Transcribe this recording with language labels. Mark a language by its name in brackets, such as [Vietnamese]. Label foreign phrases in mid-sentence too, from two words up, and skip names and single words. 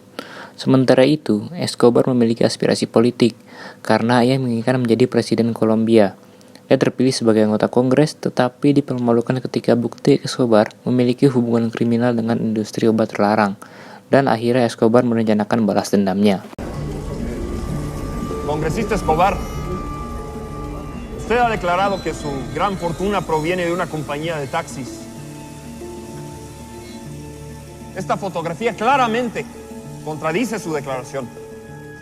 [Indonesian] Sementara itu, Escobar memiliki aspirasi politik karena ia menginginkan menjadi presiden Kolombia. Ia terpilih sebagai anggota Kongres, tetapi dipermalukan ketika bukti Escobar memiliki hubungan kriminal dengan industri obat terlarang, dan akhirnya Escobar merencanakan balas dendamnya. [Spanish] Congresista Escobar, usted ha declarado que su gran fortuna proviene de una compañía de taxis. Esta fotografía claramente contradice su declaración.